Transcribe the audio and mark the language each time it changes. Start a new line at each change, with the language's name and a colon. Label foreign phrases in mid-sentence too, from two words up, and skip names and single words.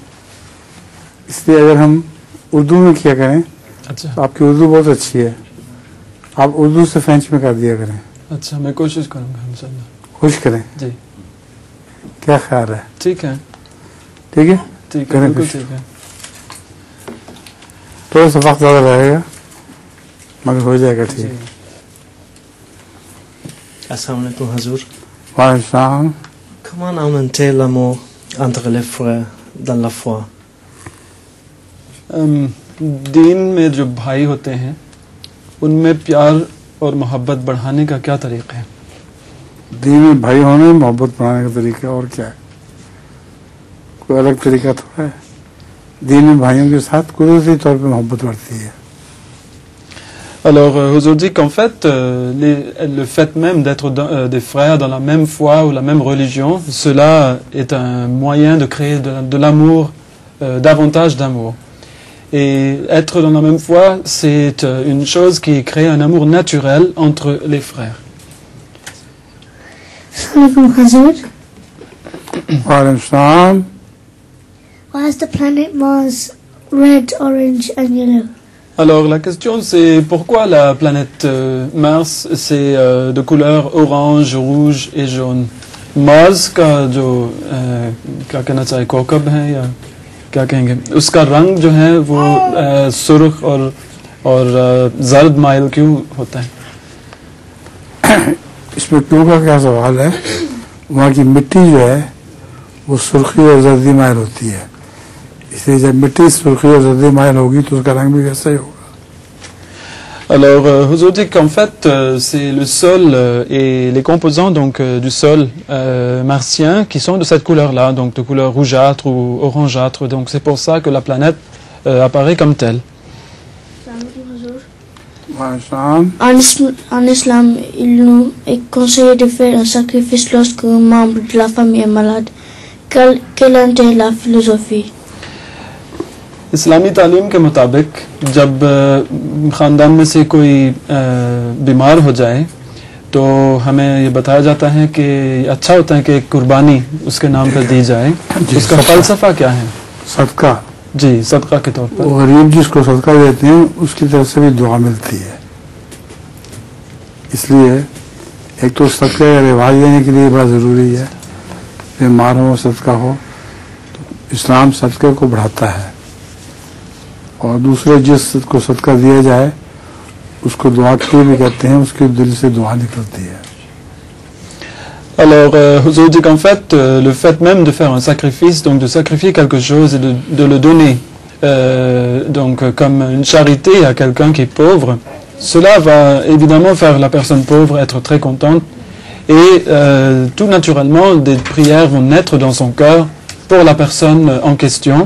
Urdu: اس لیے اگر ہم اردو میں کیا کریں، اچھا، تو آپ کی اردو بہت اچھی ہے، آپ اردو سے فرنچ میں کر دیا کریں. اچھا، میں کوشش کروں گا ان شاء اللہ۔ کوشش کریں جی، کیا خیال ہے? ٹھیک ہے، ٹھیک ہے، ٹھیک ہے، بالکل ٹھیک ہے. تھوڑا سا وقت زیادہ رہے گا مگر ہو جائے گا ٹھیک.
Arabic: السلام عليكم Hazur. Waalaikum.
French: Comment augmenter l'amour entre les frères dans la foi?
Urdu: دین میں جو بھائی ہوتے ہیں ان میں پیار اور محبت بڑھانے کا کیا طریقہ ہے? دین میں بھائی ہونے میں محبت بڑھانے کا طریقہ اور کیا ہے? کوئی الگ طریقہ تھوڑا ہے. دین میں بھائیوں کے ساتھ قدرتی طور پہ محبت بڑھتی ہے.
French: Alors, Huzour dit qu'en fait, le fait même d'être des frères dans la même foi ou la même religion, cela est un moyen de créer de l'amour, davantage d'amour. Et être dans la même foi, c'est une chose qui crée un amour naturel entre les frères.
Arabic: Assalamu Huzour. Waalaikum.
English: Why is the planet Mars red, orange and yellow?
French: Alors la question c'est pourquoi la planète Mars c'est de couleur orange, rouge et jaune.
Urdu: Mars کا جو کیا کہنا چاہیے کوکب ہے یا کیا کہیں گے اس کا رنگ جو ہے وہ سرخ اور زرد مائل کیوں ہوتا ہے? اس میں کیوں کا کیا سوال ہے? وہاں کی مٹی جو ہے وہ سرخی اور زردی مائل ہوتی ہے، اس لیے جب مٹی سرخی اور زردی مائل ہوگی تو اس کا رنگ بھی ویسا ہی ہوگا.
French: Alors, Huzour dit qu'en fait, c'est le sol et les composants donc du sol martien qui sont de cette couleur-là, donc de couleur rougeâtre ou orangeâtre. Donc c'est pour ça que la planète apparaît comme telle. En islam, il nous est conseillé de faire un sacrifice lorsqu'un membre de la famille est malade. Quelle en est la philosophie?
Urdu: اسلامی تعلیم کے مطابق جب خاندان میں سے کوئی بیمار ہو جائے تو ہمیں یہ بتایا جاتا ہے کہ اچھا ہوتا ہے کہ ایک قربانی اس کے نام پر دی جائے. اس کا فلسفہ کیا ہے? सदका جی، صدقہ کے طور پر غریب جس کو صدقہ دیتے ہیں اس کی طرف سے بھی دعا ملتی ہے. اس لیے ایک تو صدقہ کا رواج دینے کے لیے بڑا ضروری ہے، بیمار ہو صدقہ ہو تو اسلام صدقے کو بڑھاتا ہے اور دوسرے جس کو صدقہ دیا جائے اس کو دعا کے لیے بھی کہتے ہیں، اس کے دل سے دعا نکلتی ہے.
French: Alors, Huzour dit qu'en fait, le fait même de faire un sacrifice, donc de sacrifier quelque chose et de le donner, donc comme une charité à quelqu'un qui est pauvre, cela va évidemment faire la personne pauvre être très contente et tout naturellement des prières vont naître dans son cœur pour la personne en question.